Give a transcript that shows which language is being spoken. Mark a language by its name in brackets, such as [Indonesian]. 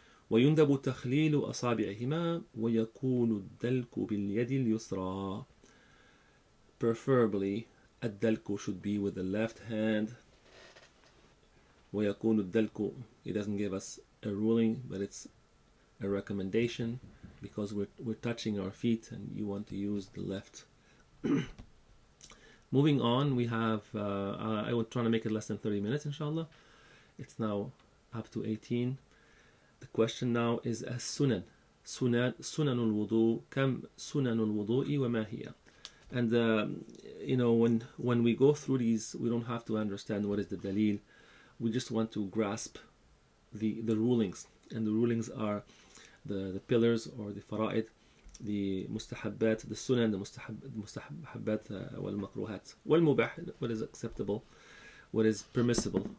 [Arabic] ويندب تخليل أصابعهما ويكون الدلك باليد اليسرى. [English] Preferably, الدلك should be with the left hand. [Arabic] ويكون الدلك, [English] it doesn't give us a ruling, but it's a recommendation, because we're touching our feet and you want to use the left. Moving on, we have, I will try to make it less than 30 minutes, inshallah. It's now up to 18. The question now is as-sunan. [Arabic] سنن الوضوء كم سنن الوضوء وما هي. [English] And you know, when we go through these, we don't have to understand what is the dalil. We just want to grasp the rulings, and the rulings are the pillars, or the fara'id, the mustahabbat, the sunan, the mustahabbat, wal makruhat, wal mubah, what is acceptable, what is permissible.